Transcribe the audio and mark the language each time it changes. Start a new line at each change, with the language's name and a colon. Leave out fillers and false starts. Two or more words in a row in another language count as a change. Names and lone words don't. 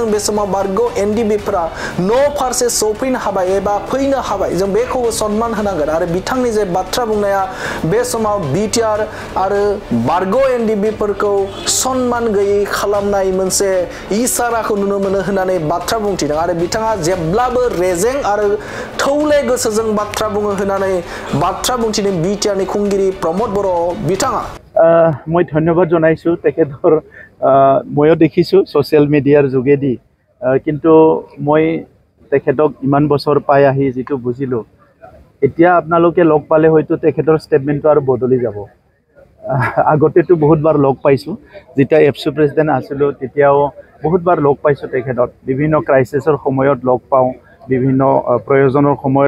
Bodo: बे समाव बारग' एनडिबिफोरा न' फारसे फैनो हाबाय एबा फैनो हाबाय जों बेखौबो सन्मान होनांगोन आरो बिथांनि जे बाथ्रा बुंनाया बे समाव बिटिआर आरो बारग' एनडिबिफोरखौ सन्मान गैयै खालामनाय मोनसे इसाराखौ नुनो मोनो होननानै बाथ्रा बुंथिदों आरो बिथाङा जेब्लाबो रेजें आरो थौले गोसोजों बाथ्रा बुङो होननानै बाथ्रा बुंथिदों बिटिआरनि खुंगिरि प्रमद बर' बिथाङा
Assamese: মই ধন্যবাদ জনাইছো তেখেতৰ ময়ো দেখিছো সোশ্যাল মিডিয়াৰ যোগেদি কিন্তু মই তেখেতক ইমান বছৰ পাই আহি যেটো বুজিলো এতিয়া আপোনালোকে লগ পালে হয়তো তেখেতৰ ষ্টেটমেন্টটো আৰু বদলি যাব আগতেটো বহুতবাৰ লগ পাইছো যেতিয়া এফসি প্ৰেসিডেন্ট আছিল তেতিয়াও বহুতবাৰ লগ পাইছো তেখেতক বিভিন্ন ক্ৰাইসিসৰ সময়ত লগ পাওঁ বিভিন্ন প্ৰয়োজনৰ সময়ত